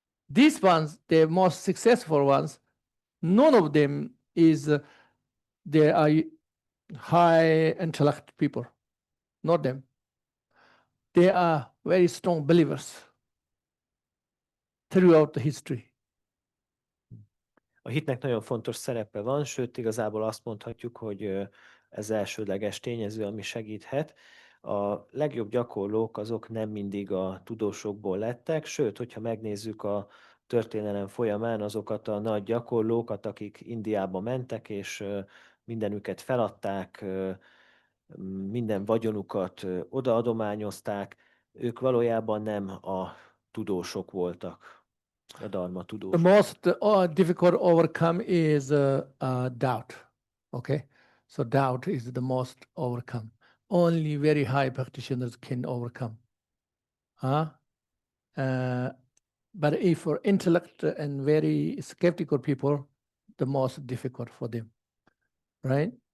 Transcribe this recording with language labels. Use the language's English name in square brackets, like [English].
[English] These ones, the most successful ones, none of them is they are high intellect people, not them. They are very strong believers throughout the history. [Hungarian] A hitnek nagyon fontos szerepe van, sőt igazából azt mondhatjuk, hogy ez elsődleges tényező, ami segíthet. A legjobb gyakorlók azok nem mindig a tudósokból lettek, sőt, hogyha megnézzük a történelem folyamán azokat a nagy gyakorlókat, akik Indiába mentek, és mindenüket feladták, minden vagyonukat odaadományozták, ők valójában nem a tudósok voltak. A dharma tudós. [English] The most difficult overcome is doubt. Okay, so doubt is the most overcome. Only very high practitioners can overcome. But if for intellect and very skeptical people, the most difficult for them, right?